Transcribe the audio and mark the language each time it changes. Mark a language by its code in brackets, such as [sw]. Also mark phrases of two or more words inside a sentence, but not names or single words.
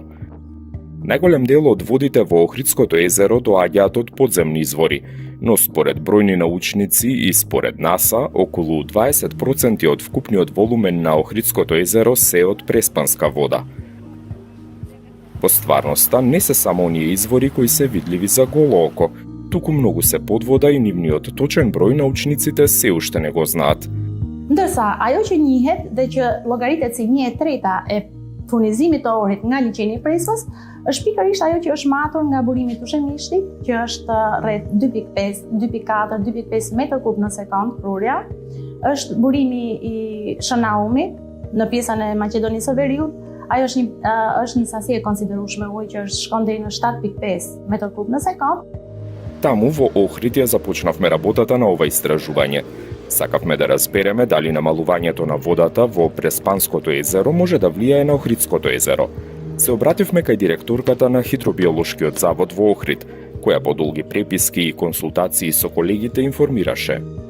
[mk] Најголем дел од водите во Охридското езеро доаѓаат од подземни извори, но според бројни научници и според НАСА, околу 20% од вкупниот волумен на Охридското езеро се од преспанска вода. По стварноста не се само оние извори кои се видливи за голо око, туку многу се под вода и нивниот точен број научниците се уште не го знаат. [sq] Ndërsa ajo që njihet dhe që llogaritet si 1/3 e furnizimit të orit nga liçeni i Prespas është pikërisht ajo që është matur nga burimi i tushemishtit, që është rreth 2.5, 2.4, 2.5 metër kub në sekond prurja. Është burimi i Shënaumit në pjesën e Maqedonisë së Veriut. Ajo është një sasi e konsiderueshme ujë që shkon deri në 7.5 metër kub në sekond. [mk] Таму во Охрид ја започнавме работата на ова истражување. Сакавме да разбереме дали намалувањето на водата во Преспанското езеро може да влијае на Охридското езеро. Се обративме кај директорката на Хидробиолошкиот завод во Охрид, која по долги преписки и консултации со колегите информираше.